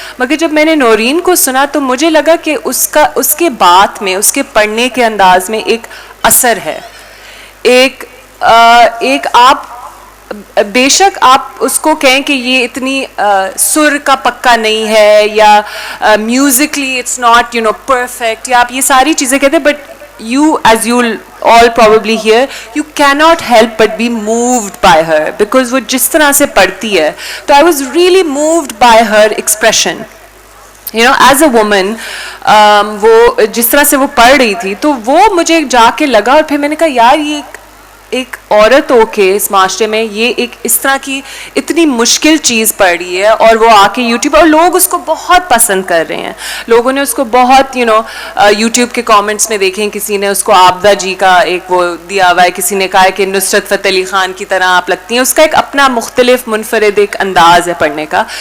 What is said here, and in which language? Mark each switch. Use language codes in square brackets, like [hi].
[ur] مگر جب میں نے نورین کو سنا تو مجھے لگا کہ اس کے بات میں, اس کے پڑھنے کے انداز میں ایک اثر ہے, ایک آپ بے شک آپ اس کو کہیں کہ یہ اتنی سر کا پکا نہیں ہے, یا [en] musically it's not you know perfect, [ur] یا آپ یہ ساری چیزیں کہتے ہیں, but [en] you, as you'll all probably hear, you cannot help but be moved by her, because [ur] وہ جس طرح سے پڑھتی ہے. [en] تو I was really moved by her expression, you know, as a woman. [ur] وہ جس طرح سے وہ پڑھ رہی تھی, تو وہ مجھے جا کے لگا, اور پھر میں نے کہا یار یہ ایک عورت ہو کے اس معاشرے میں یہ ایک اس طرح کی اتنی مشکل چیز پڑ رہی ہے, اور وہ آ کے یوٹیوب, اور لوگ اس کو بہت پسند کر رہے ہیں. لوگوں نے اس کو بہت [en] you know [ur] یوٹیوب کے کامنٹس میں دیکھیں, کسی نے اس کو آبدہ جی کا ایک وہ دیا ہوا ہے, کسی نے کہا ہے کہ نصرت فتح علی خان کی طرح آپ لگتی ہیں. اس کا ایک اپنا مختلف منفرد ایک انداز ہے پڑھنے کا.